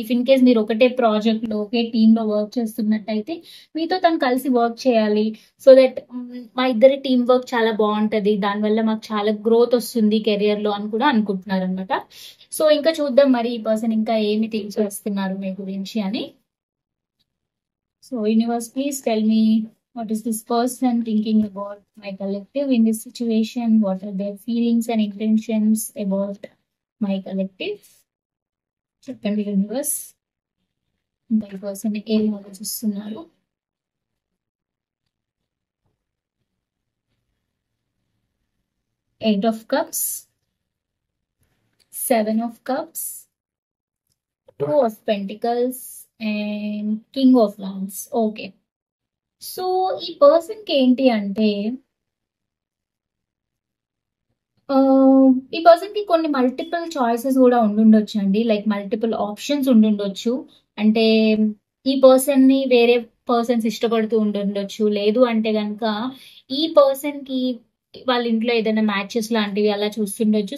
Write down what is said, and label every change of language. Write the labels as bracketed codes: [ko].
[en] if in case [te] మీరు ఒకటే project లో ఒకే టీమ్ లో వర్క్ చేస్తున్నట్టయితే మీతో తను కలిసి వర్క్ చేయాలి. సో దట్ మా ఇద్దరి టీం వర్క్ చాలా బాగుంటది, దానివల్ల మాకు చాలా గ్రోత్ వస్తుంది కెరియర్ లో అని కూడా అనుకుంటున్నారు అనమాట. సో ఇంకా చూద్దాం మరి ఈ పర్సన్ ఇంకా ఏమి థింక్ చేస్తున్నారు మీ గురించి అని. [en] So universe, please tell me what is this person thinking about my collective in this situation, what are their feelings and intentions about my collective. [te] చెప్పండి యూనివర్స్, ఇంకా ఈ పర్సన్ ఏం ఆలోచిస్తున్నారు. [en] 8 of cups, 7 of cups, 2 of pentacles and king of wands. [te] Okay, so ఈ person కి ఏంటి అంటే ఆ, ఈ పర్సన్ కి కొన్ని మల్టిపుల్ చాయిసెస్ కూడా ఉండుండొచ్చు అండి, లైక్ మల్టిపుల్ ఆప్షన్స్ ఉండుండొచ్చు. అంటే ఈ పర్సన్ ని వేరే పర్సన్స్ ఇష్టపడుతూ ఉండుండొచ్చు, లేదు అంటే గనక ఈ పర్సన్ కి వాళ్ళ ఇంట్లో ఏదైనా మ్యాచెస్ లాంటివి అలా చూస్తుండొచ్చు.